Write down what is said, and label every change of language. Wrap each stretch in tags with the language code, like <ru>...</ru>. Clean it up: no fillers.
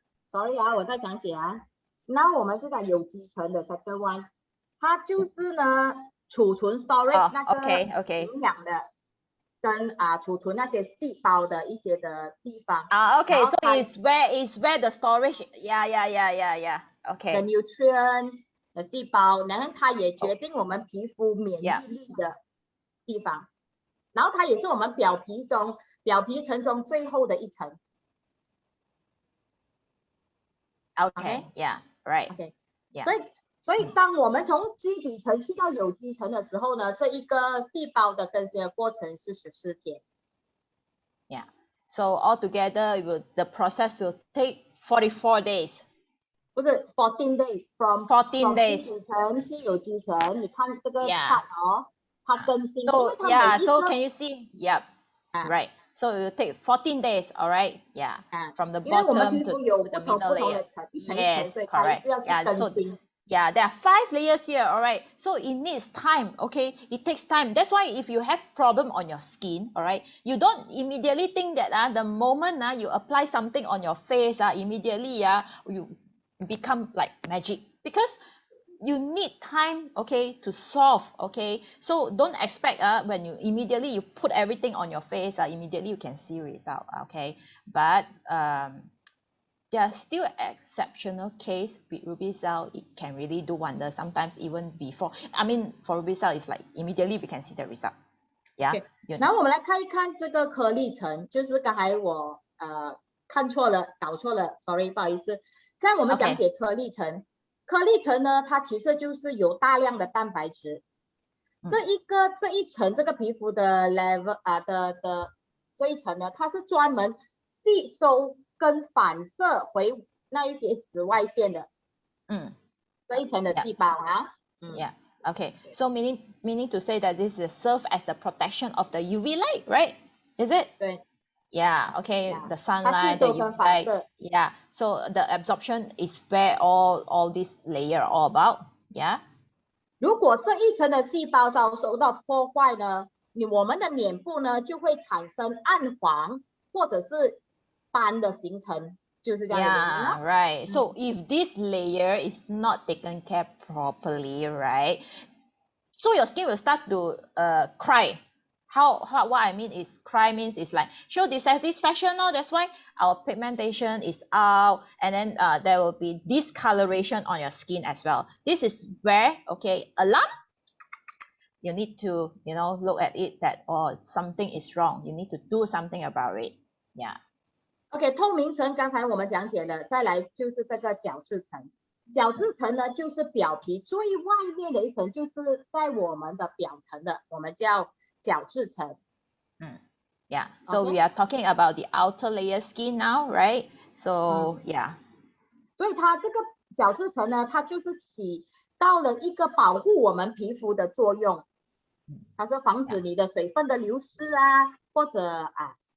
<zh>Sorry 啊，我再讲解啊。那我们是讲有机层的</zh> <en>second one，</en> <zh>它就是呢储存 storage 那个营养的。跟储存那些细胞的一些的地方。</zh> <en>Okay, so it's where the storage. Yeah. Okay. The nutrient</en> <zh>的细胞，然后它也决定我们皮肤免疫力的地方。然后它也是我们表皮层中最后的一层。</zh> <en>Okay. Yeah. Right. Okay. Yeah.</en> <zh>所以当我们从基底层去到有机层的时候呢，这一个细胞的更新的过程是14天。</zh> <en>Yeah. So altogether, the process will take 44 days.</en> <zh>不是</zh> <en>14 days from 14 days.</en> <zh>基底层去有机层，你看这个看哦，它更新。</zh> <en>So yeah. So can you see? Yep. Right. So it will take 14 days. All right. Yeah. From the bottom to the middle layer. Yes. Correct. Yeah. So. Yeah, there are 5 layers here, all right? So it needs time, okay? It takes time. That's why if you have problem on your skin, all right, you don't immediately think that the moment you apply something on your face, immediately you become like magic. Because you need time, okay, to solve, okay? So don't expect when you immediately you put everything on your face, immediately you can see result, okay? But there are still exceptional case with Ruby cell. It can really do wonders. Sometimes even before. I mean, for Ruby cell, it's like immediately we can see the result. Yeah. Okay.</en> <zh>然后我们来看一看这个颗粒层，就是刚才我看错了，搞错了 ，sorry， 不好意思。在我们讲解颗粒层，颗粒层呢，它其实就是有大量的蛋白质。这一层这个皮肤的 level 的这一层呢，它是专门吸收跟反射回那一些紫外线的，这一层的细胞啊。</zh> <en>Yeah. Okay. So meaning to say that this is serve as the protection of the UV light, right? Is it?</en> <zh>对。</zh> <en>Yeah. Okay. The sunlight, the UV light. Yeah. So the absorption is where all this layer all about. Yeah.</en> <zh>如果这一层的细胞遭受到破坏呢，我们的脸部呢就会产生暗黄或者是斑的形成，就是这样的原因咯。</zh> <en>Right. So if this layer is not taken care properly, right? So your skin will start to cry. what I mean is cry means it's like show dissatisfaction. No, that's why our pigmentation is out, and then there will be discoloration on your skin as well. This is where, okay, alarm, you need to, you know, look at it that, oh, something is wrong. You need to do something about it. Yeah.</en> <zh>OK， 透明层刚才我们讲解了，再来就是这个角质层。角质层呢，就是表皮最外面的一层，就是在我们的表层的，我们叫角质层。</zh> <en>Yeah. So Okay. we are talking about the outer layer skin now, right? So yeah.</en> <zh>所以它这个角质层呢，它就是起到了一个保护我们皮肤的作用，它是防止你的水分的流失啊，或者啊。</zh>